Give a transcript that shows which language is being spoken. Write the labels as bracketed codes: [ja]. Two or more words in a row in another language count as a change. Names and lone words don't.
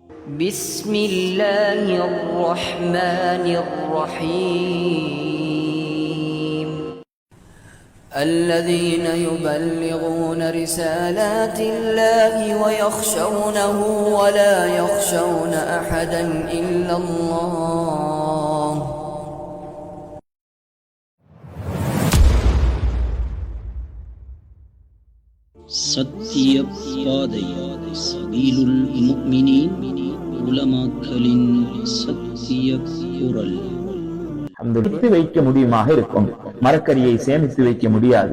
[ar] بسم الله الرحمن الرحيم الذين يبلغون رسالات الله ويخشونه ولا يخشون أحدا إلا الله [ta] சத்திய பாதை சபீலுல் முஃமினீன் உலமாக்களின் சத்திய குரல். சேமித்து வைக்க முடியுமாக இருக்கும். மரக்கரியை சேமித்து வைக்க முடியாது.